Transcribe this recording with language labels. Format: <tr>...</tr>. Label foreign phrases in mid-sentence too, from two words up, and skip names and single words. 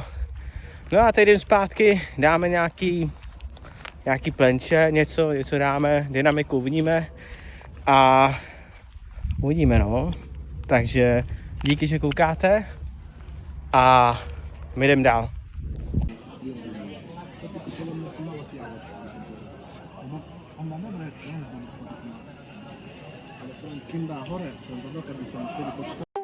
<cs>No a teď jdem zpátky, dáme nějaký plenče, něco dáme, dynamiku uvidíme a uvidíme, no. Takže díky, že koukáte a my jdem dál.</cs> <sk>On má dobré, ale kým dá hore, ten zadok, aby som vtedy počítal.</sk>